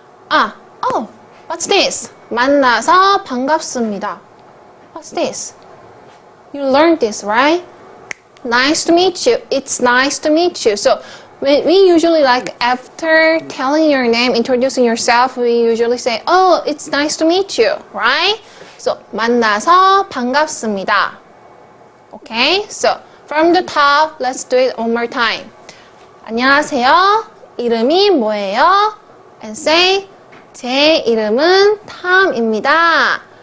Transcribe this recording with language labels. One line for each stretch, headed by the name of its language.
English: Oh, what's this?
Korean: 만나서 반갑습니다.
English: What's this? You learned this, right? Nice to meet you. It's nice to meet you. So we usually like after telling your name, introducing yourself, we usually say, oh, it's nice to meet you, right?
Korean: So 만나서 반갑습니다.
English: Okay, so from the top, let's do it one more time.
Korean: 안녕하세요. 이름이 뭐예요?
English: And say,
Korean: 제 이름은 탐입니다.